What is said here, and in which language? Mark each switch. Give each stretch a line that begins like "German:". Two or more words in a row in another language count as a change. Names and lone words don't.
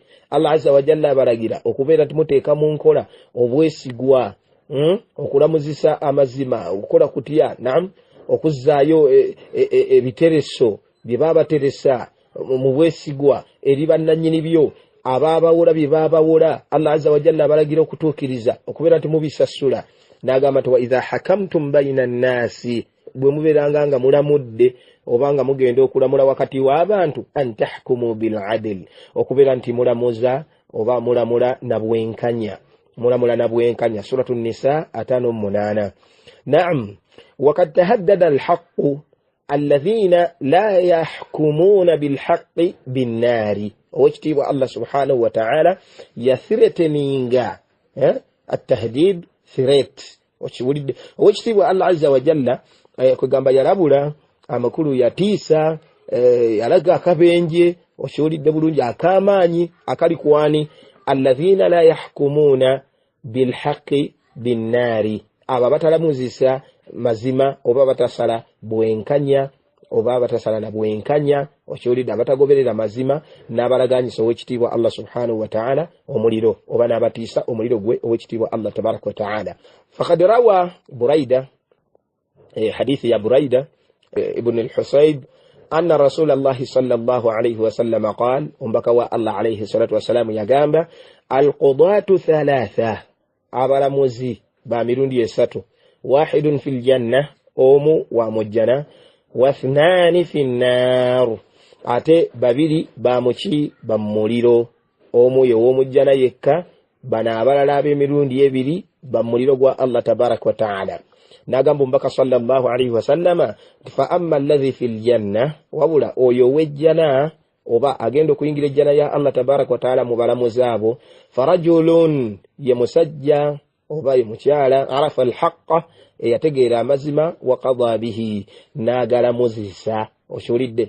Arabic: الله عز وجل
Ganda: abalagira okubeera nti muteeka mu nkola obwesigwa, okulamuzisa amazima, okukola kutya, naam, okuzzaayo ebitereso bye baabateresa mu bwesigwa eri bannannyini byo, abaabawola bye baabawola.
Arabic: الله عز وجل
Ganda: abalagira okutuukiriza, okubeera nti mubisasula. N'agamba nti
Arabic: وإذا حكمتم بين الناس,
Ganda: bwe mubeeranga nga mulamudde oba nga mugenda okulamula wakati w'abantu,
Arabic: أن تحكموا بالعدل,
Ganda: okubeera nti mulamuza oba mulamula na bwenkanya. Suratu Nisa 5:8.
Arabic: نعم، وقد تهدد الحق الذين لا يحكمون بالحق بالنار.
Ganda: Owekitiibwa
Arabic: الله سبحانه وتعالى
Ganda: yathreateninga at-tahdid, threat. Okiwulidde? Owekitiibwa
Arabic: الله عز وجل
Ganda: kwegamba yalabula amakulu, yatiisa, yalaga akabenje. Okiwulidde bulungi? Akamaanyi akali kwani?
Arabic: الذين لا يحكمون بالحق بالنار,
Ganda: abo batalamuzisa mazima oba batasala bwenkanya oba batasala na bwenkanya. Okiwulidde? Abatagoberera mazima n'abalaganyisa owekitiibwa
Arabic: الله سبحانه وتعالى
Ganda: omuliro, oba n'abatiisa omuliro gwe owekitiibwa
Arabic: الله تبارك وتعالى. فقد روى بريدة، حديث بريدة بن الحصيب، أن رسول الله صلى الله عليه وسلم قال,
Ganda: umbaka wa Allah
Arabic: عليه الصلاة والسلام
Ganda: yagamba,
Arabic: القضاة ثلاثة,
Ganda: abalamuzi ba mirundi esatu,
Arabic: واحد في الجنة,
Ganda: omu wa mujjana,
Arabic: واثنان في النار,
Ganda: ate babiri ba muki ba muliro, omu ye w'omujjana yekka, bana abalala ab'emirundi ebiri ba muliro gwa
Arabic: الله تبارك وتعالى.
Ganda: N'agamba mbaka
Arabic: صلى الله عليه وسلم، فأما الذي في الجنة,
Ganda: wabula oyo wejjana oba agenda okuyingira ejjana ya
Arabic: الله تبارك وتعالى
Ganda: mu balamuzi abo, farajulun, ye musajja oba ye mukyala,
Arabic: عرف الحق,
Ganda: eyategeera amazima,
Arabic: وقضى به,
Ganda: n'agalamuzisa. Okiwulidde?